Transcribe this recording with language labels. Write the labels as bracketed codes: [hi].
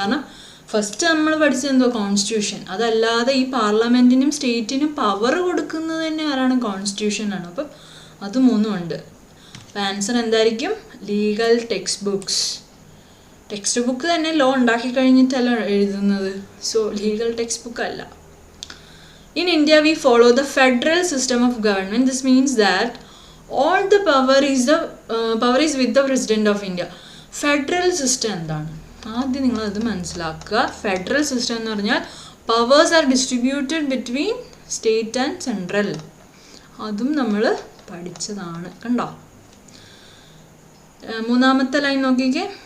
[ml] കാരണം ഫസ്റ്റ് നമ്മൾ പഠിച്ചത് എന്തോ കോൺസ്റ്റിറ്റ്യൂഷൻ, അതല്ലാതെ ഈ പാർലമെൻറ്റിനും സ്റ്റേറ്റിനും പവർ കൊടുക്കുന്നത് തന്നെ ആരാണ്? കോൺസ്റ്റിറ്റ്യൂഷനാണ്. അപ്പം അത് മൂന്നും ഉണ്ട്. അപ്പം ആൻസർ എന്തായിരിക്കും? Legal text books. Text book തന്നെ ലോ ഉണ്ടാക്കി കഴിഞ്ഞിട്ടല്ല എഴുതുന്നത്. സോ ലീഗൽ ടെക്സ്റ്റ് ബുക്ക് അല്ല. [en] In India, we follow the federal system of government. This means that all the power is with the President of India. [ml] Federal system എന്താണ്? ആദ്യം നിങ്ങളത് മനസ്സിലാക്കുക. Federal system എന്ന് പറഞ്ഞാൽ [en] Powers are distributed between state and central. [ml] അതും നമ്മൾ പഠിച്ചതാണ്. കണ്ടോ? മൂന്നാമത്തെ ലൈൻ നോക്കിക്കേ.